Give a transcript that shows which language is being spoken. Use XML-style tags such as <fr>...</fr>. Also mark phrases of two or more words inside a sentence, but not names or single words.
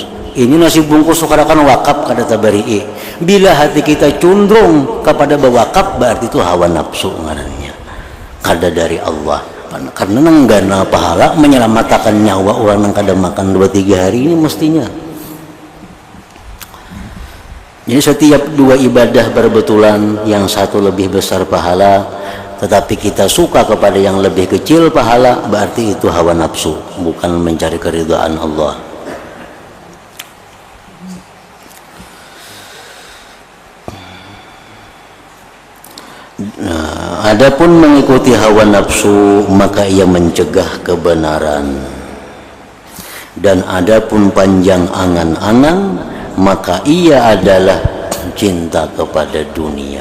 <bjn>Ini nasi bungkus tukarakan wakaf kada tabari'i. Bila hati kita condong kepada bewakaf, berarti itu hawa nafsu ngarannya, kada dari Allah. Karena nenggana pahala menyelamatkan nyawa orang yang kada makan 2-3 hari ini mestinya. Jadi setiap dua ibadah berbetulan,</bjn> <id>yang satu lebih besar pahala tetapi kita suka kepada yang lebih kecil pahala, berarti itu hawa nafsu, bukan mencari keridhaan Allah. Nah, adapun mengikuti hawa nafsu maka ia mencegah kebenaran, dan adapun panjang angan-angan maka ia adalah cinta kepada dunia.</id>